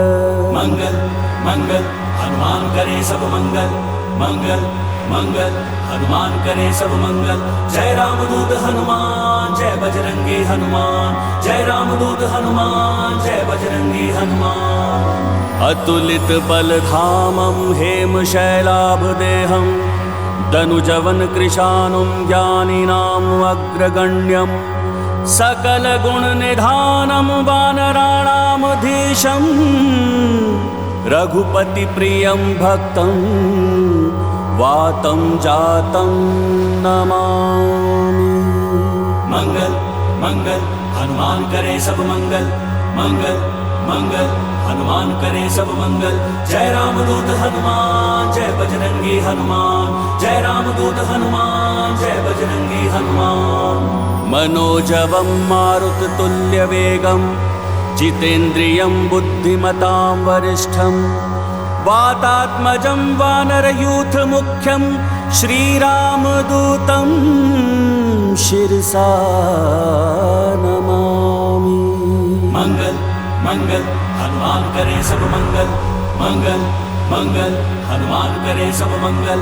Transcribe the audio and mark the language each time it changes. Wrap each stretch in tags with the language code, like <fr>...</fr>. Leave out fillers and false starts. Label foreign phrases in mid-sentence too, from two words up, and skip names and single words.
<hi>मंगल मंगल हनुमान करे सब मंगल मंगल मंगल, हनुमान करे सब मंगल। जय रामदूत हनुमान, जय बजरंगी हनुमान, जय रामदूत हनुमान, जय बजरंगी हनुमान।</hi> <sa>अतुलित बल धामं हेम शैलाभ देहं, दनुजवन कृशानुं ज्ञानिनां अग्रगण्यं, सकल गुण निधानं वानराणामधीशं, रघुपति प्रियं भक्तं वातं जातं नमामि।</sa> <hi>मंगल मंगल हनुमान करे सब मंगल मंगल मंगल, हनुमान करे सब मंगल। जय रामदूत हनुमान, जय बजरंगी हनुमान, जय रामदूत हनुमान, जय बजरंगी हनुमान।</hi> <sa>मनोजवं मारुततुल्य वेगं, जितेन्द्रियं बुद्धिमतां वरिष्ठं, वातात्मजं वानरयूथमुख्यं, श्रीरामदूतं शिरसा नमामि।</sa> <hi>मंगल मंगल हनुमान करे सब मंगल मंगल मंगल, हनुमान करे सब मंगल।</hi>